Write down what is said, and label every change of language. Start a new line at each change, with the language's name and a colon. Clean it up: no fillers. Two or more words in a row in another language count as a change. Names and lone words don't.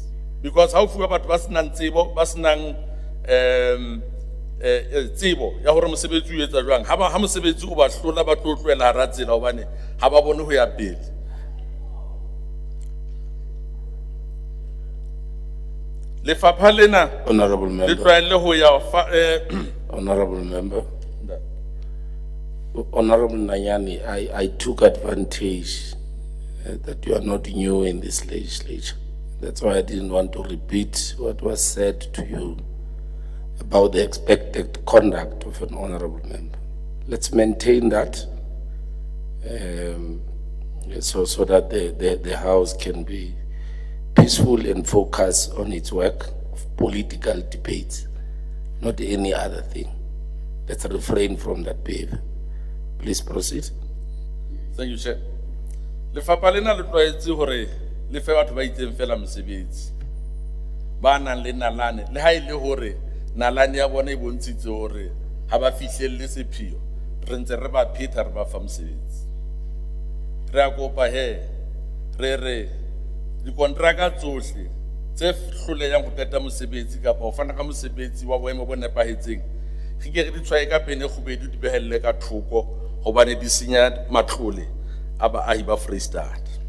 Southern Sotho: Because ha o fuwa batho ba senang tsebo, ba senang tsebo ya hore mosebetsi o etsa jwang, ha mosebetsi o ba hlola ba tlo tlohela hara tsela hobane ha ba bone ho ya pele. Lefapha lena,
English: Honorable Member. Honorable Member. Honorable Nanyani, I took advantage that you are not new in this legislature. That's why I didn't want to repeat what was said to you about the expected conduct of an honorable member. Let's maintain that so that the House can be peaceful and focus on its work of political debates, not any other thing. Let's refrain from that behavior. Please proceed. Thank you, Chair.
Southern Sotho: Lefapha lena le tlwaetse hore le fe batho ba itseng fela mosebetsi. Ba nang le nalane, le ha ile hore nalane ya bona e bontshitse hore ha ba fihlelle sepheo, re ntse re ba pheta re ba fa mosebetsi. Re a kopa he, re dikontraka tsohle tse hlolehang ho qeta mosebetsi kapa ho fana ka mosebetsi wa boemo bo nepahetseng, re ke re di tshwaye ka pene kgubedu di behelle ka thoko hobane di senya matlole a baahi ba Freestata.